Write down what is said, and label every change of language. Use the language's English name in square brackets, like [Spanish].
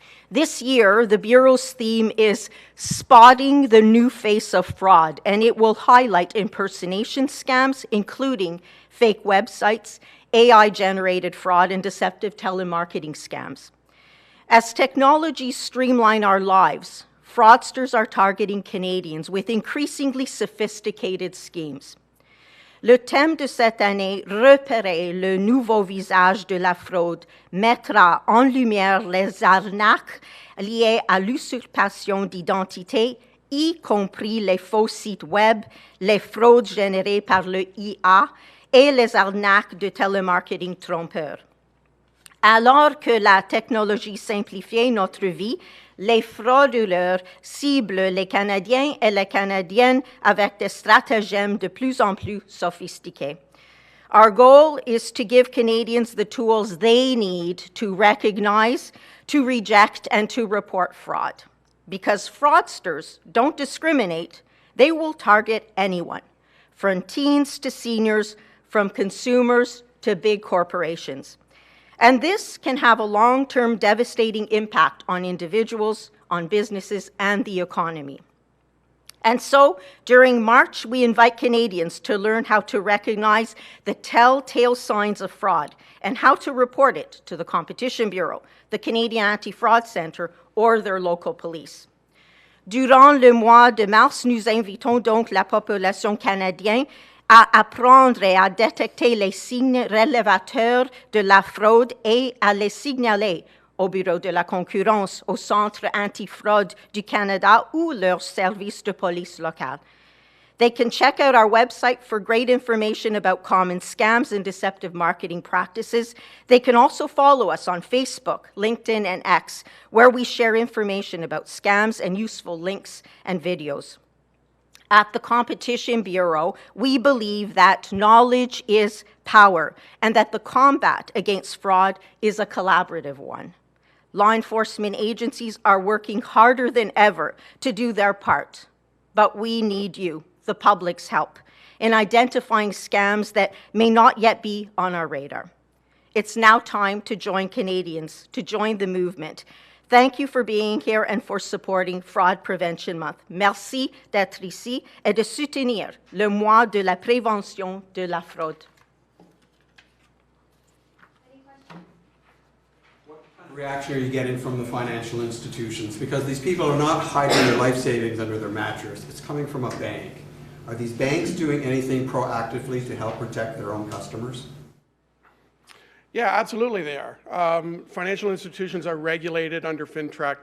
[English] This year, the Bureau's theme is Spotting the New Face of Fraud, and it will highlight impersonation scams, including fake websites, AI-generated fraud, and deceptive telemarketing scams. As technologies streamline our lives, fraudsters are targeting Canadians with increasingly sophisticated schemes. [French] Le thème de cette année, Repérer le nouveau visage de la fraude, mettra en lumière les arnaques liées à l'usurpation d'identité, y compris les faux sites web, les fraudes générées par le IA et les arnaques de télémarketing trompeur. Alors que la technologie simplifie notre vie, les frauduleurs ciblent les Canadiens et les Canadiennes avec des stratagèmes de plus en plus sophistiqués. [English] Our goal is to give Canadians the tools they need to recognize, to reject, and to report fraud. Because fraudsters don't discriminate, they will target anyone, from teens to seniors, from consumers to big corporations. And this can have a long-term devastating impact on individuals, on businesses, and the economy. And so, during March, we invite Canadians to learn how to recognize the telltale signs of fraud and how to report it to the Competition Bureau, the Canadian Anti-Fraud Centre, or their local police. [French] Durant le mois de mars, nous invitons donc la population canadienne à apprendre et à détecter les signes révélateurs de la fraude et à les signaler au Bureau de la concurrence, au Centre anti-fraude du Canada ou leur service de police local. [English] They can check out our website for great information about common scams and deceptive marketing practices. They can also follow us on Facebook, LinkedIn, and X, where we share information about scams and useful links and videos. At the Competition Bureau, we believe that knowledge is power and that the combat against fraud is a collaborative one. Law enforcement agencies are working harder than ever to do their part, but we need you, the public's help, in identifying scams that may not yet be on our radar. It's now time to join Canadians, to join the movement. Thank you for being here and for supporting Fraud Prevention Month. [French] Merci d'être ici et de soutenir le mois de la prévention de la fraude. [English] Reaction are you getting from the financial institutions? Because these people are not hiding their life savings under their mattress. It's coming from a bank. Are these banks doing anything proactively to help protect their own customers? Yeah, absolutely they are. Financial institutions are regulated under FinTrack.